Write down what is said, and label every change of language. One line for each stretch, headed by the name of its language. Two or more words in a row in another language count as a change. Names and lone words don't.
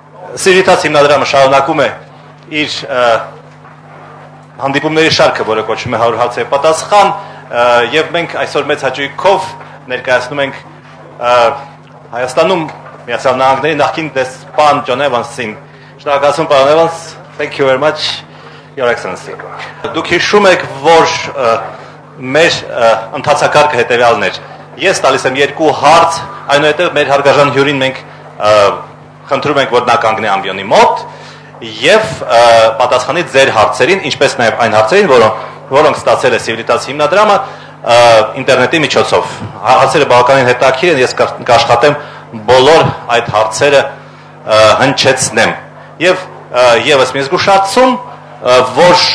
Armenian: Սիրիտաց հիմնադրամը շարունակում է իր հանդիպումների շարքը, որը կոչվում է 100 հարցերի պատասխան, եւ մենք այսօր մեծ հաճույքով ներկայացնում ենք Հայաստանում Միացյալ Նահանգների նախկին դեսպան Զոն Էվանսին։ Շնորհակալություն, պարոն Էվանս.
English: Thank you very much, Your Excellency.
Armenian: Դուք հիշում եք, որ մեր ընթացակարգը հետևյալն էր։ Ես տալիս եմ 2 հարց, այնուհետև մեր հարգարժան հյուրին մենք խնդրում ենք, որ նա կանգնի ամբիոնի մոտ եւ պատասխանի ձեր հարցերին, ինչպես նաեւ այն հարցերին, որոնք ստացել է Սիվիլիտաց հիմնադրամը ինտերնետի միջոցով։ Հարցերը բավականին հետաքրքիր են, ես կաշխատեմ բոլոր այդ հարցերը հնչեցնեմ։ Եվ եւս մի զգուշացում, որ